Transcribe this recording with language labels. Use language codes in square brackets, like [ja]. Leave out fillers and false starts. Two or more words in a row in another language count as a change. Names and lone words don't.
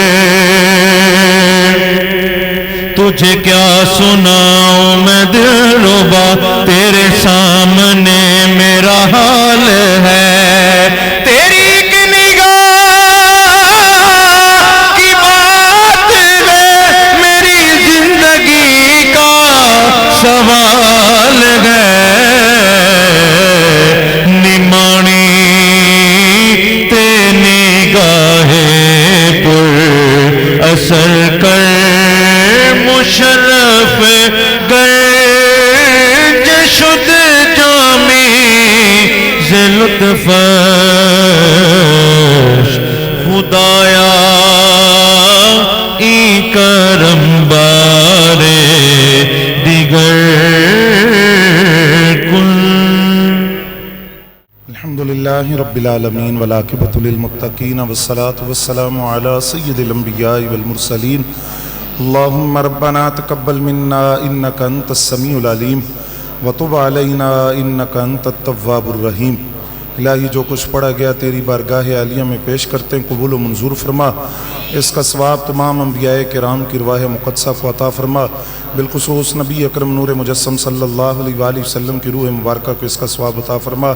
[ur] تجھے کیا سناؤں میں دلربا، تیرے سامنے میرا حال ہے، تیری ایک نگاہ کی بات ہے، میری زندگی کا سوال ہے، [pa] نمانی تے نگاہ پر [fa] اثر کر، مشرف گر شد جامی ز لطفش خدایا ای کرم بارے دیگر کن. [ar] الحمد للہ رب العالمین والعاقبۃ للمتقین والصلاۃ والسلام علی سید الانبیاء والمرسلین. اللہم ربنا تقبل منا انک انت السمیع العلیم وتب علینا انک انت التواب الرحیم. [ur] الہی جو کچھ پڑھا گیا تیری بارگاہ عالیہ میں پیش کرتے ہیں، قبول و منظور فرما. اس کا ثواب تمام انبیاء کرام کی ارواح مقدسہ کو عطا فرما، بالخصوص نبی اکرم نور مجسم صلی اللہ علیہ وآلہ وسلم کی روح مبارکہ کو اس کا ثواب عطا فرما.